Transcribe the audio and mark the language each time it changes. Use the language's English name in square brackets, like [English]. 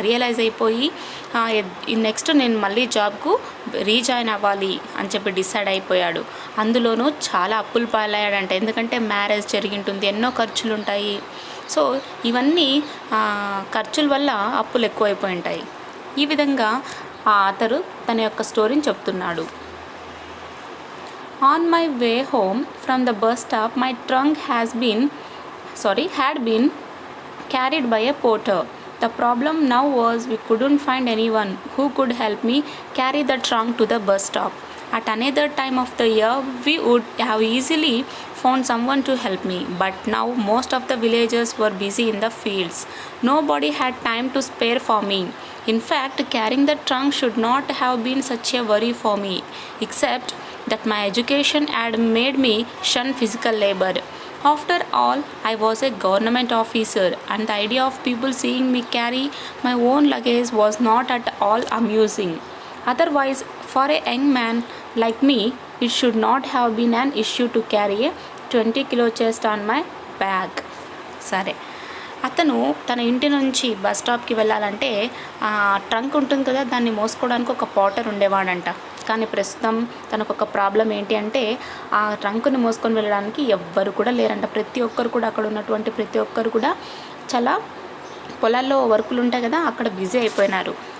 [Telugu] Realise అయిపోయి next నేను మళ్ళీ జాబ్కు రీజాయిన్ అవ్వాలి అని చెప్పి డిసైడ్ అయిపోయాడు. అందులోనూ చాలా అప్పులు పాలయ్యాడంట. ఎందుకంటే మ్యారేజ్ జరిగింటుంది, ఎన్నో ఖర్చులు ఉంటాయి. సో ఇవన్నీ ఖర్చుల వల్ల అప్పులు ఎక్కువైపోయి ఉంటాయి. ఈ విధంగా ఆ ఆథరు తన యొక్క స్టోరీని చెప్తున్నాడు. [English] On my way home from the bus stop, my trunk had been carried by a porter. The problem now was we couldn't find anyone who could help me carry the trunk to the bus stop. At another time of the year, we would have easily found someone to help me, but now most of the villagers were busy in the fields. Nobody had time to spare for me. In fact, carrying the trunk should not have been such a worry for me, except that my education had made me shun physical labor. After all, I was a government officer, and the idea of people seeing me carry my own luggage was not at all amusing. Otherwise, for a young man like me, it should not have been an issue to carry a 20 kilo chest on my back. [Telugu] సరే, అతను తన ఇంటి నుంచి bus స్టాప్కి వెళ్ళాలంటే trunk ఉంటుంది కదా, దాన్ని మోసుకోవడానికి ఒక పోటర్ ఉండేవాడంట. కానీ ప్రస్తుతం తనకు ఒక ప్రాబ్లం ఏంటి అంటే ఆ ట్రంక్ని మోసుకొని వెళ్ళడానికి ఎవ్వరు కూడా లేరంట. ప్రతి ఒక్కరు కూడా, అక్కడ ఉన్నటువంటి ప్రతి ఒక్కరు కూడా చాలా పొలాల్లో వర్కులు ఉంటాయి కదా, అక్కడ బిజీ అయిపోయినారు.